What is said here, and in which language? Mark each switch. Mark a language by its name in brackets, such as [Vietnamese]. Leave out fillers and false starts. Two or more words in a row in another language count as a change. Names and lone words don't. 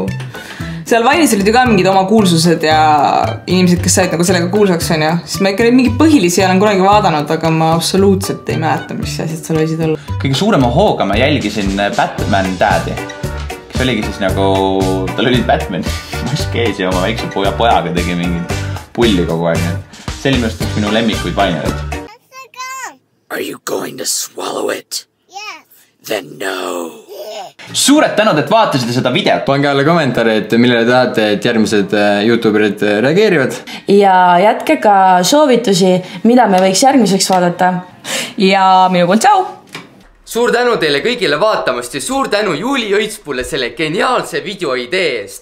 [Estonian] Seal vainis olid ju ka mingid oma kuulsused ja inimesed, kes said nagu sellega kuulsaks on ja siis ma ikka neid mingi põhilisi olen kunagi vaadanud, aga ma absoluutselt ei mäleta, mis asjad seal võisid olla. Kõige suurema hooga ma jälgisin Batman Dad'i, kes oligi siis nagu, tal oli Batman mask ees ja oma väikse pojaga tegi mingid pulli kogu aeg. See oli minust minu lemmikuid vainerid. [English] Are you going to swallow it? Yes. Then no. [Estonian] Suured tänud, et vaatasite seda videot. Pange alla kommentaari, et millele tahate, et järgmised YouTuberid reageerivad. Ja jätke ka soovitusi, mida me võiks järgmiseks vaadata. Ja minu poolt tšau! Suur tänu teile kõigile vaatamast ja suur tänu Juuli Õitspule selle geniaalse video idee eest.